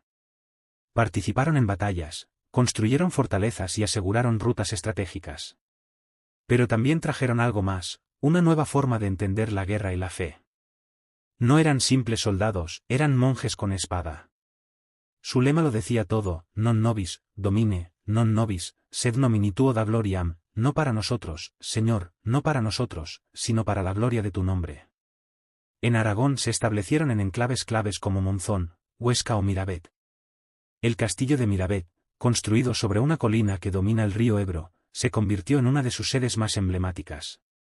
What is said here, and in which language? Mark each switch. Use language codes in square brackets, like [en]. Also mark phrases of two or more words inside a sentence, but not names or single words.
[es] Participaron en batallas, construyeron fortalezas y aseguraron rutas estratégicas. Pero también trajeron algo más, una nueva forma de entender la guerra y la fe. No eran simples soldados, eran monjes con espada. Su lema lo decía todo, [la] non nobis, domine, non nobis, sed nomini tuo da gloriam, [es] no para nosotros, Señor, no para nosotros, sino para la gloria de tu nombre. En Aragón se establecieron en enclaves claves como Monzón, Huesca o Miravet. El castillo de Miravet, construido sobre una colina que domina el río Ebro, se convirtió en una de sus sedes más emblemáticas.